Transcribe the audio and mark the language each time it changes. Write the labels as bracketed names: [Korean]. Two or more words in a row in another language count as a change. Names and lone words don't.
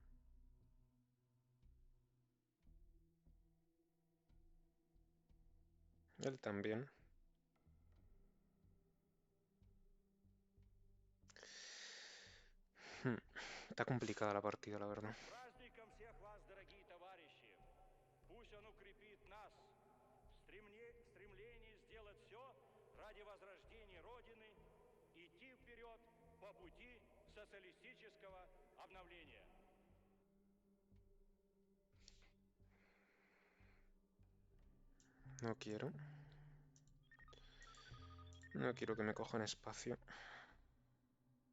[Spanish] Él también. Está complicada la partida, la verdad. [Russian] С праздником всех вас, дорогие товарищи! Пусть он укрепит нас в стремлении сделать все ради возрождения Родины, идти вперед по пути социалистического обновления. [Spanish] No quiero. No quiero que me cojan espacio.